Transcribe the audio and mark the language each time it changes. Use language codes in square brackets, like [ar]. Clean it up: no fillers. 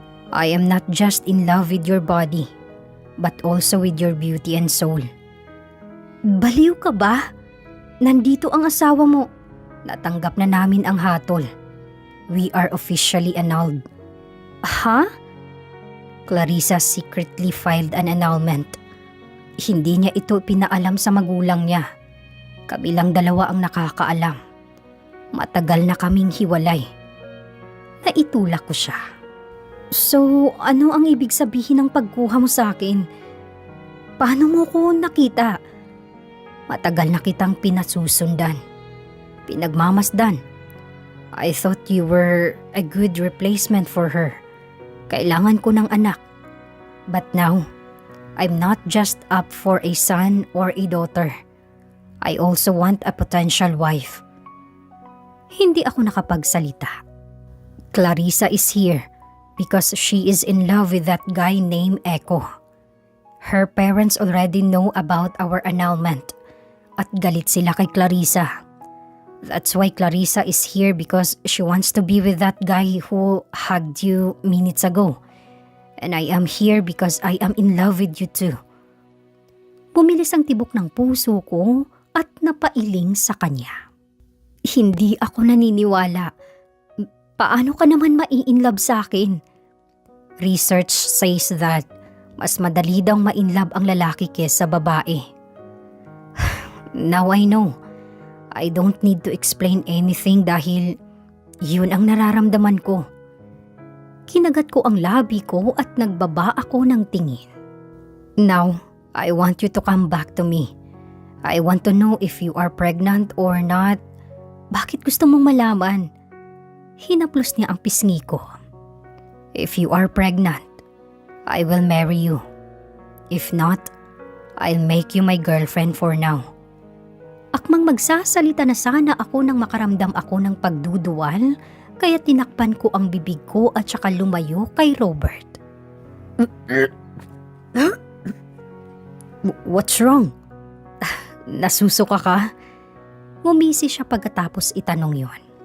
[en] I am not just in love with your body, but also with your beauty and soul. [tl] Baliw ka ba? Nandito ang asawa mo. Natanggap na namin ang hatol. [en] We are officially annulled. Ha? Clarissa secretly filed an annulment. [tl] Hindi niya ito pinaalam sa magulang niya. Kami lang dalawa ang nakakaalam. Matagal na kaming hiwalay. Naitulak ko siya. So, ano ang ibig sabihin ng pagkuha mo sa akin? Paano mo ko nakita? Matagal na kitang pinasusundan. Pinagmamasdan. [en] I thought you were a good replacement for her. [tl] Kailangan ko ng anak. [en] But now, I'm not just up for a son or a daughter. I also want a potential wife. [tl] Hindi ako nakapagsalita. [en] Clarissa is here because she is in love with that guy named Echo. Her parents already know about our annulment [tl] at galit sila kay Clarissa. [en] That's why Clarissa is here because she wants to be with that guy who hugged you minutes ago. And I am here because I am in love with you too. [tl] Bumilis ang tibok ng puso ko at napailing sa kanya. Hindi ako naniniwala. Paano ka naman mai-inlove sa akin? [en] Research says that [tl] mas madali daw ma-inlove ang lalaki kesa babae. [en] Now I know. I don't need to explain anything [tl] dahil yun ang nararamdaman ko. Kinagat ko ang labi ko at nagbaba ako ng tingin. [en] Now, I want you to come back to me. I want to know if you are pregnant or not. [tl] Bakit gusto mong malaman? Hinaplos niya ang pisngi ko. [en] If you are pregnant, I will marry you. If not, I'll make you my girlfriend for now. [tl] Akmang magsasalita na sana ako nang makaramdam ako ng pagduduwal, kaya tinakpan ko ang bibig ko at saka lumayo kay Robert. [en] What's wrong? [tl] Nasusuka ka? Ngumisi siya pagkatapos itanong yon.